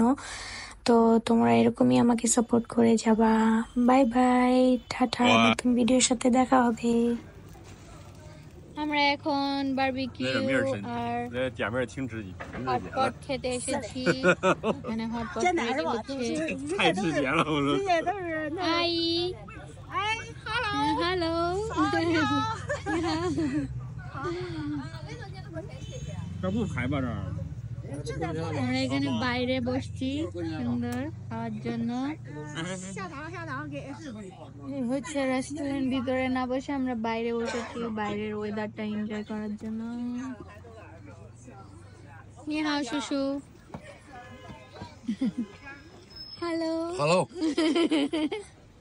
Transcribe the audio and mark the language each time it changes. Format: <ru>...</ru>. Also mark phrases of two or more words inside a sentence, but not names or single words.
<bn>তো তোমরা এরকমই আমাকে সাপোর্ট করে যাবা।</bn> <en>bye bye,</en> <bn>টাটা। নতুন ভিডিওর সাথে দেখা হবে। আমরা এখন বারবিকিউ আর হটপট খেতে এসেছি। মানে হটপট রেডি হচ্ছে।</bn> <zh>太直接了，我说。</zh> <en>hi hello</en> <zh>这不排吧这儿？</zh> <bn>আমরা এখানে বাইরে বসছি সুন্দর খাওয়ার জন্য। এই হচ্ছে রেস্টুরেন্ট, ভিতরে না বসে আমরা বাইরে বসেছি বাইরের ওয়েদারটা এনজয় করার জন্য।</bn> <zh>你好叔叔. হ্যালো।</zh>